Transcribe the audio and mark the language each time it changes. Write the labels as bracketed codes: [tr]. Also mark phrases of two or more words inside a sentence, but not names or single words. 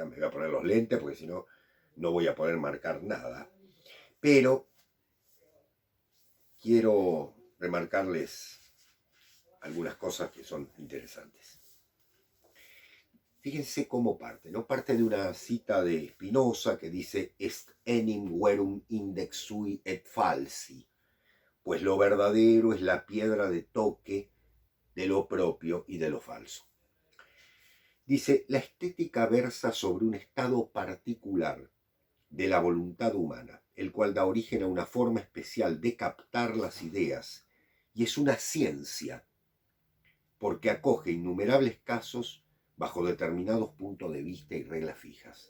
[es] Me voy a poner los lentes porque si no, no voy a poder marcar nada. Pero quiero remarcarles algunas cosas que son interesantes. Fíjense cómo parte, ¿no? Parte de una cita de Spinoza que dice [la] «Est enim verum index sui et falsi», [es] pues lo verdadero es la piedra de toque de lo propio y de lo falso. Dice, la estética versa sobre un estado particular de la voluntad humana, el cual da origen a una forma especial de captar las ideas, y es una ciencia, porque acoge innumerables casos bajo determinados puntos de vista y reglas fijas.